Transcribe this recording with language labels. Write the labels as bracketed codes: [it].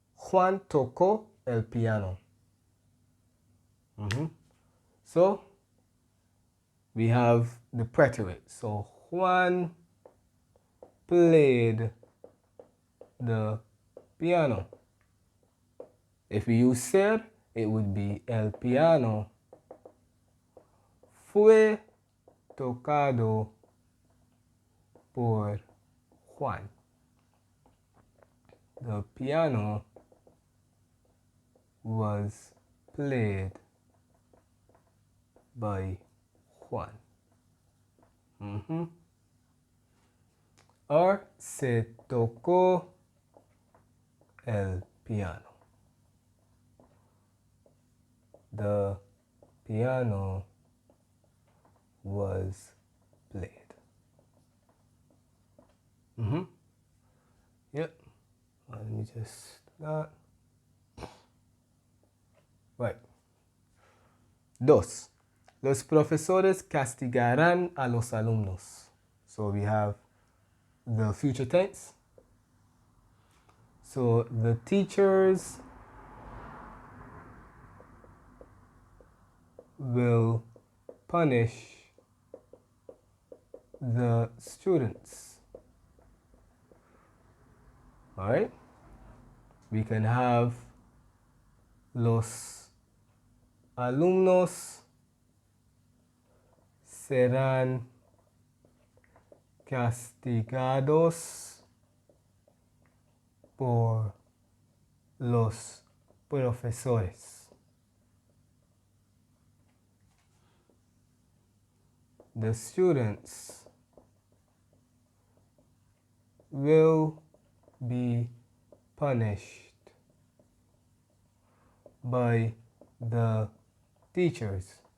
[es] Juan tocó el piano. [en] So, we have the preterite. So, Juan played the piano. If we use ser, it would be [es] el piano fue tocado por Juan. [en] The piano was played by Juan. Or [es] se tocó el piano. [en] The piano was played. Yep. Let me just that. Right. 2. [es] Los profesores castigarán a los alumnos. [en] So we have the future tense. So the teachers will punish the students. All right? We can have [es] los alumnos serán castigados por los profesores. [en] The students will be punished by the teachers.